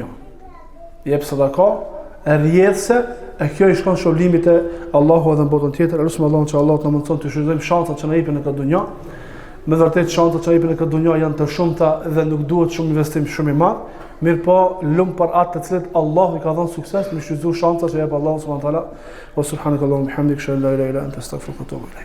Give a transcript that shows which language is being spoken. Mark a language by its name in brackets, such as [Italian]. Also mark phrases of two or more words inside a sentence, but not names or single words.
[Albanian] Jep sadaka e rrjedhse, e kjo i shkon shpërblimit e Allahu edhe në botën tjetër. Lutem Allahun që Allah të na mundson të shfrytëzojmë shancat që na jepin në këtë dunjë. Me vërtet shancat që na jepin në këtë dunjë janë të shumta dhe nuk duhet shumë investim shumë i madh. Mirë po, lumë për atë të cilët Allah i ka dhënë sukses me shfrytëzuar shancat që jep Allahu [Arabic] سبحانه وتعالى. وسبحانك اللهم وبحمدك، أشهد أن لا إله إلا أنت، أستغفرك وأتوب إليك.